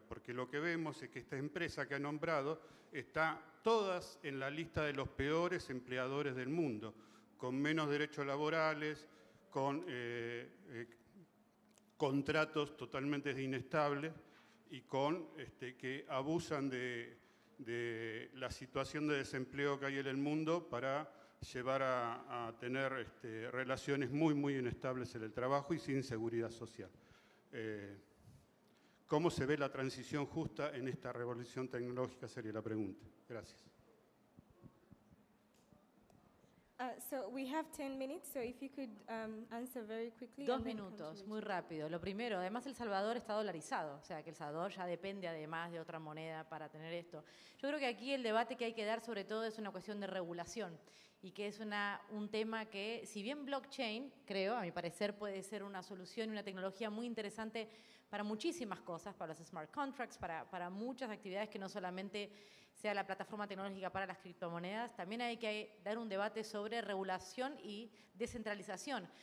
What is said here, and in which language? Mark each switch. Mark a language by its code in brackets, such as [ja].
[es] Porque lo que vemos es que esta empresa que ha nombrado está todas en la lista de los peores empleadores del mundo, con menos derechos laborales, con contratos totalmente inestables y con que abusan de la situación de desempleo que hay en el mundo para llevar a tener relaciones muy, muy inestables en el trabajo y sin seguridad social. ¿Cómo se ve la transición justa en esta revolución tecnológica? Sería la pregunta. Gracias. [en] So we have 10 minutes, so if you could answer very quickly. [es] 2 minutos, muy rápido. Lo primero, además El Salvador está dolarizado, o sea que El Salvador ya depende además de otra moneda para tener esto. Yo creo que aquí el debate que hay que dar sobre todo es una cuestión de regulación y que es un tema que, si bien blockchain, creo, a mi parecer puede ser una solución y una tecnología muy interesante para muchísimas cosas, para los smart contracts, para muchas actividades que no solamente sea la plataforma tecnológica para las criptomonedas, también hay que dar un debate sobre regulación y descentralización.